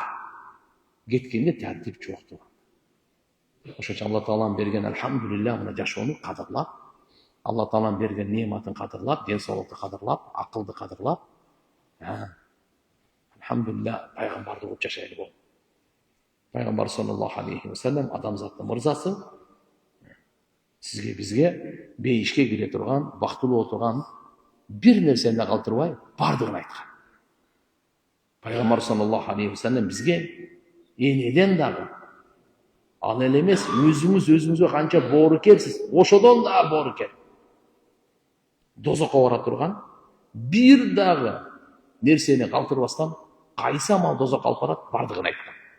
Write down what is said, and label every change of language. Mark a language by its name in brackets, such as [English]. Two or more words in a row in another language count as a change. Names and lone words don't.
[Kyrgyz] Кеткенде тартип жок. Ошон үчүн Алла Тааланын берген алхамдулилlah мына жашоону кадырлап, Алла Тааланын берген неаматын кадырлап, ден соолукту кадырлап, акылды кадырлап, алхамдулилlah пайгамбарды угуп жашайлы болуп. Пайгамбар [Arabic] صلى الله عليه وسلم [Kyrgyz] адамзаттын мырзасы, сизге бизге бейишке кире турган, бактылуу отурган бир нерсени калтырбай бардыгын айткан. Пайгамбар [Arabic] صلى الله عليه وسلم [Kyrgyz] бизге энеден дагы ал эле эмес, өзүңүзгө канча боорукерсиз, ошодон дагы боорукер. Дозокко бара турган бир дагы нерсени калтырбастан кайсы амал дозокко алып барат, бардыгын айткан.